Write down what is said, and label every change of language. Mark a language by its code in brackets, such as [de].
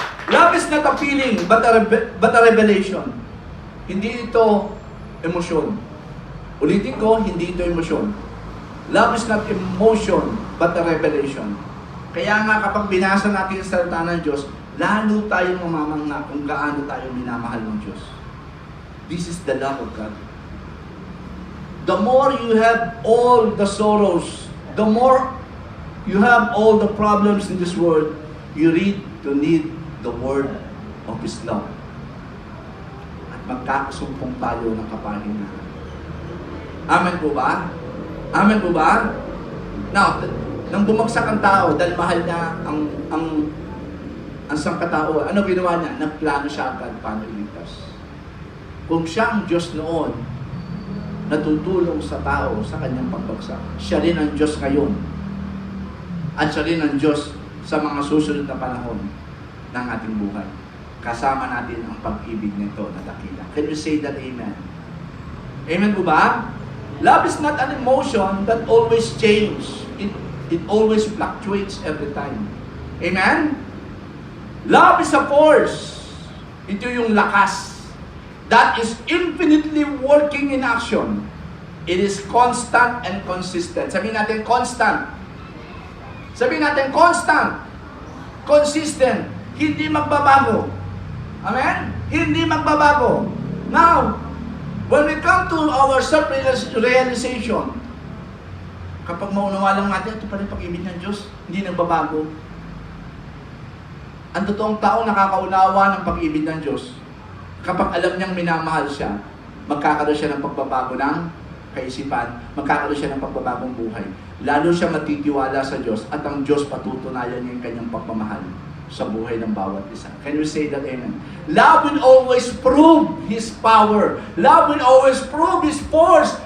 [en] Love is not a feeling, but a revelation. [tl] Hindi ito emosyon. Ulitin ko, hindi ito emosyon. [en] Love is not emotion, but a revelation. [tl] Kaya nga kapag binasa natin ang salita ng Diyos, lalo tayong mamamangha kung gaano tayo minamahal ng Diyos. [en] This is the love of God. The more you have all the sorrows, the more you have all the problems in this world, you need the word of His love. [tl] At magkakasumpong tayo ng kapahinahan. Amen po ba? Amen po ba? Now, nang bumagsak ang tao dahil mahal niya ang sangkatao, ano ginawa niya? Nagplano siya agad paano iligtas. Kung siya ang Diyos noon, natutulong sa tao sa kanyang pagbagsak, siya rin ang Diyos ngayon. At siya rin ang Diyos sa mga susunod na panahon ng ating buhay. Kasama natin ang pag-ibig nito na dakila. [en] Can you say that amen? [tl] Amen po ba? [en] Love is not an emotion that always changes. It always fluctuates every time. Amen? Love is a force. [tl] Ito yung lakas [en] that is infinitely working in action. It is constant and consistent. [tl] Sabihin natin constant. Sabihin natin, constant, consistent, hindi magbabago. Amen? Hindi magbabago. [en] Now, when we come to our self-realization, [tl] kapag maunawa lang natin, ito pa rin pag-ibig ng Diyos, hindi nagbabago. Ang totoong tao nakakaunawa ng pag-ibig ng Diyos. Kapag alam niyang minamahal siya, magkakaroon siya ng pagbabago ng kaisipan, magkakaroon siya ng pagbabagong buhay. Lalo siya matitiwala sa Diyos at ang Diyos patutunayan niya yung kanyang pagmamahal sa buhay ng bawat isa. [en] Can you say that amen? Love will always prove His power. Love will always prove His force.